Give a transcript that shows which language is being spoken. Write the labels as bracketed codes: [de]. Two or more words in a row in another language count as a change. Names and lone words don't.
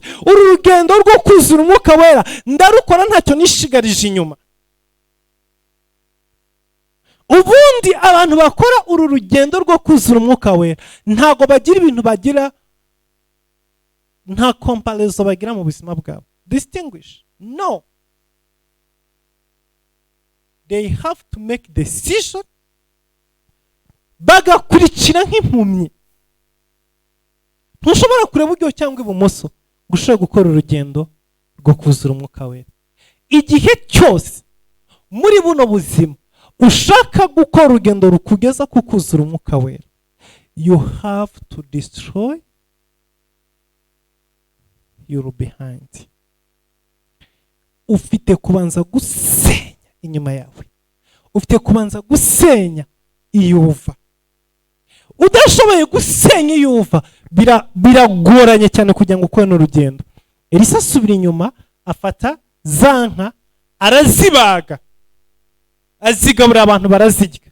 [rw] Uru rugendo rwo kuzura umwuka wera ndarukora ntacyo nishigarije inyuma. Ubundi abantu bakora uru rugendo rwo kuzura umwuka wera ntago bagira ibintu bagira, nta comparison bagira mu buzima bwabo, [en] distinguish, no. They have to make decision, [rw] bagakurikira nk'impumyi. Ntushobora kureba uburyo cyangwa ibumoso gushobora gukora urugendo rwo kuzura umwuka wera. Igihe cyose muri buno buzima ushaka gukora urugendo rukugeza ku kuzura umwuka wera, [en] you have to destroy your behind. [rw] ufite kubanza gusenya inyuma yawe, ufite kubanza gusenya iyo uva. Udashoboye gusenya iyo uva biragoranye cyane kugira ngo ukore n'urugendo. Elisa asubira inyuma, afata za nka arazibaga, azigaburira abantu barazirya.